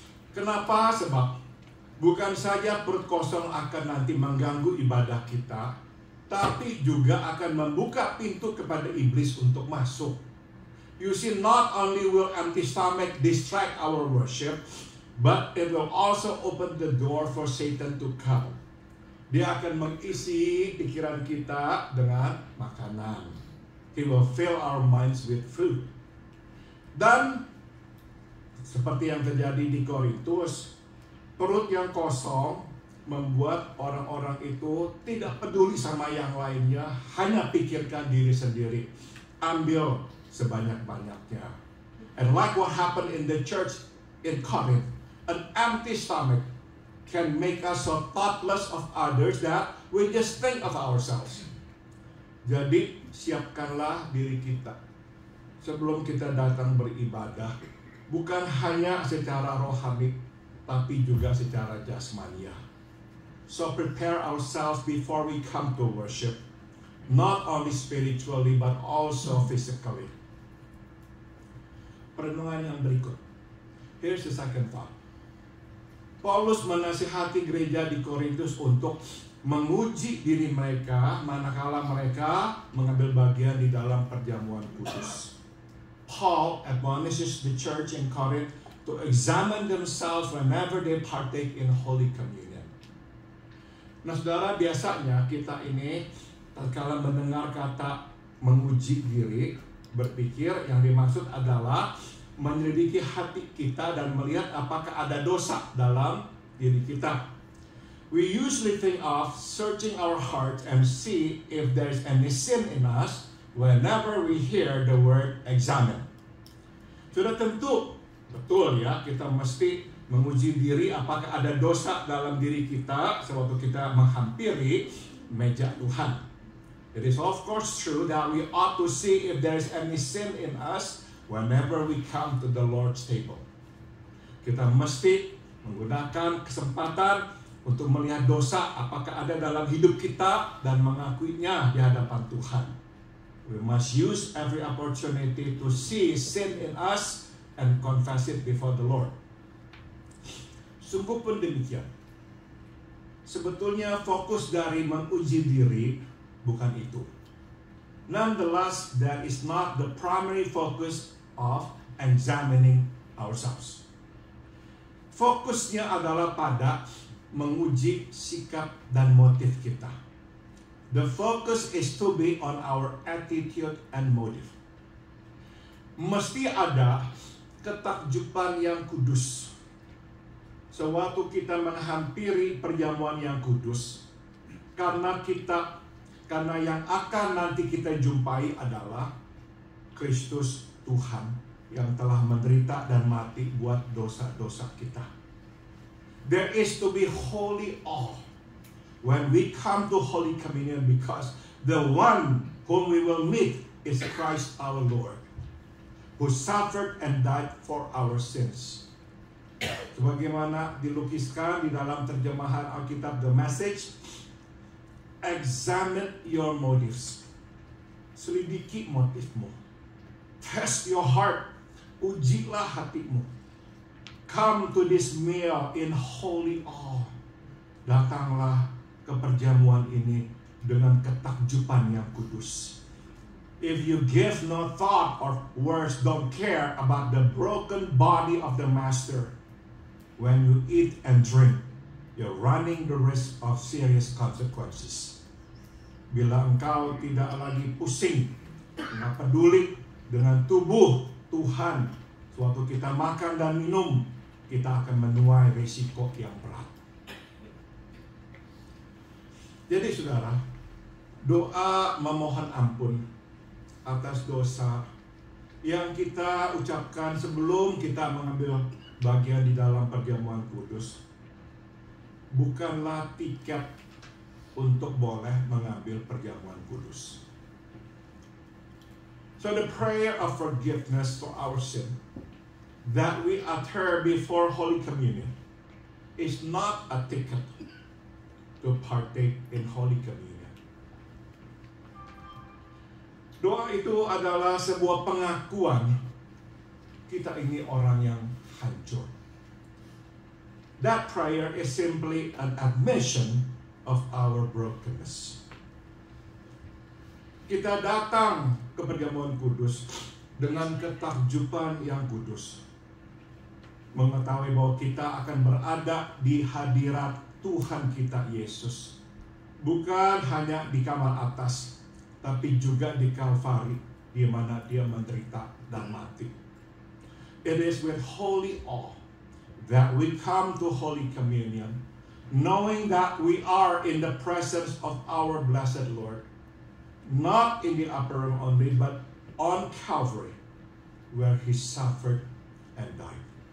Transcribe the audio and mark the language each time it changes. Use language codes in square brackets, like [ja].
[id] Kenapa? Sebab bukan saja perut kosong akan nanti mengganggu ibadah kita, tapi juga akan membuka pintu kepada iblis untuk masuk. [en] You see, not only will empty stomach distract our worship, but it will also open the door for Satan to come. [id] Dia akan mengisi pikiran kita dengan makanan. [en] He will fill our minds with food. [id] Dan seperti yang terjadi di Korintus, perut yang kosong membuat orang-orang itu tidak peduli sama yang lainnya, hanya pikirkan diri sendiri. Ambil sebanyak-banyaknya. [en] And like what happened in the church in Corinth, an empty stomach can make us so thoughtless of others that we just think of ourselves. Jadi siapkanlah diri kita sebelum kita datang beribadah, bukan hanya secara rohani, tapi juga secara jasmania. So prepare ourselves before we come to worship, not only spiritually but also physically. [id] Perenungan yang berikut. [en] Here's the second thought. [id] Paulus menasihati gereja di Korintus untuk menguji diri mereka manakala mereka mengambil bagian di dalam perjamuan kudus. [en] Paul admonishes the church in Corinth to examine themselves whenever they partake in Holy Communion. [id] Nah, saudara, biasanya kita ini tatkala mendengar kata menguji diri, berpikir yang dimaksud adalah menyelidiki hati kita dan melihat apakah ada dosa dalam diri kita. [en] We usually think of searching our heart and see if there's any sin in us whenever we hear the word examine. [id] Sudah tentu, betul ya, kita mesti menguji diri apakah ada dosa dalam diri kita sewaktu kita menghampiri meja Tuhan. [en] It is of course true that we ought to see if there is any sin in us whenever we come to the Lord's table. [id] Kita mesti menggunakan kesempatan untuk melihat dosa apakah ada dalam hidup kita dan mengakuinya di hadapan Tuhan. [en] We must use every opportunity to see sin in us and confess it before the Lord. [id] Sungguh pun demikian. Sebetulnya fokus dari menguji diri bukan itu. [en] Nonetheless, that is not the primary focus of examining ourselves. [id] Fokusnya adalah pada menguji sikap dan motif kita. [en] The focus is to be on our attitude and motive. [id] Mesti ada ketakjuban yang kudus sewaktu kita menghampiri perjamuan yang kudus, karena yang akan nanti kita jumpai adalah Kristus Tuhan yang telah menderita dan mati buat dosa-dosa kita. [en] There is to be holy awe when we come to Holy Communion, because The one whom we will meet is Christ our Lord, who suffered and died for our sins. [id] Sebagaimana dilukiskan di dalam terjemahan Alkitab The Message, [en] examine your motives. [id] Selidiki motifmu. [en] Test your heart. [id] Ujilah hatimu. [en] Come to this meal in holy awe. [id] Datanglah ke perjamuan ini dengan ketakjuban yang kudus. [en] If you give no thought or worse, don't care about the broken body of the Master, when you eat and drink, you're running the risk of serious consequences. [id] Bila engkau tidak lagi pusing, tidak peduli dengan tubuh Tuhan, suatu kita makan dan minum, kita akan menuai risiko yang berat. Jadi saudara, doa memohon ampun atas dosa yang kita ucapkan sebelum kita mengambil bagian di dalam perjamuan kudus bukanlah tiket untuk boleh mengambil perjamuan kudus. [en] So the prayer of forgiveness for our sin that we utter before Holy Communion is not a ticket to partake in Holy Communion. [id] Doa itu adalah sebuah pengakuan kita ini orang yang hancur. [en] That prayer is simply an admission of our brokenness. [id] Kita datang ke perjamuan kudus dengan ketakjuban yang kudus, mengetahui bahwa kita akan berada di hadirat Tuhan kita Yesus, bukan hanya di kamar atas, tapi juga di Kalvari, di mana Dia menderita dan mati. [en] It is with holy awe that we come to Holy Communion, knowing that we are in the presence of our blessed Lord, not in the upper room only, but on Calvary, where He suffered and died.